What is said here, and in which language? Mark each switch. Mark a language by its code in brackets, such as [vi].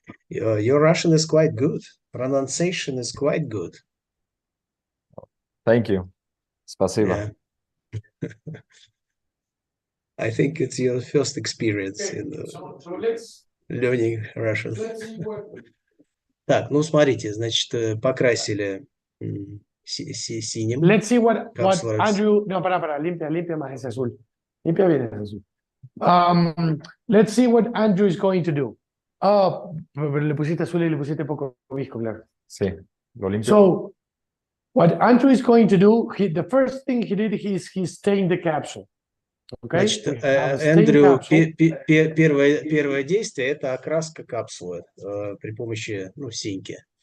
[en] Your Russian is quite good. Pronunciation is quite good. Thank you. [ru] Спасибо. [en] Yeah. I think it's your first experience in learning Russian. [ru] Так, ну смотрите, значит, покрасили синим. [en] Let's see what Andrew. [es] No, para, limpia más ese azul. Limpia bien ese azul. [en] Let's see what Andrew is going to do. [es] Oh, le pusiste azul y le pusiste poco visco, claro. Sí, lo limpio. [en] So, what Andrew is going to do, the first thing he did, he's stained the capsule. Okay? [ru] Значит, Эндрю, первое действие – это окраска капсулы при помощи, синьки.